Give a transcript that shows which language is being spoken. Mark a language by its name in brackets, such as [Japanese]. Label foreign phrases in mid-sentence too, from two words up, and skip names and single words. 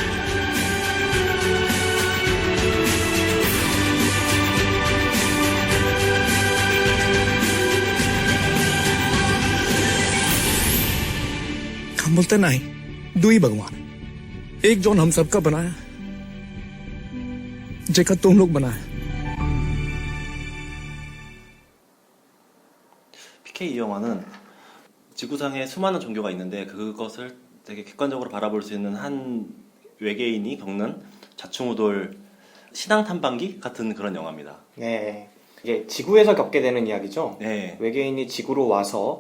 [Bhojpuri] हम बोलते नहीं दो ही भगवान एक जॉन हम सबका बनाया जेका तुम लोग बनाया [Korean] PK 이 영화는 지구상에 수많은 종교가 있는데 그것을 되게 객관적으로 바라볼 수 있는 한 외계인이 겪는 좌충우돌 신앙 탐방기 같은 그런 영화입니다. 네. 이게 지구에서 겪게 되는 이야기죠. 네. 외계인이 지구로 와서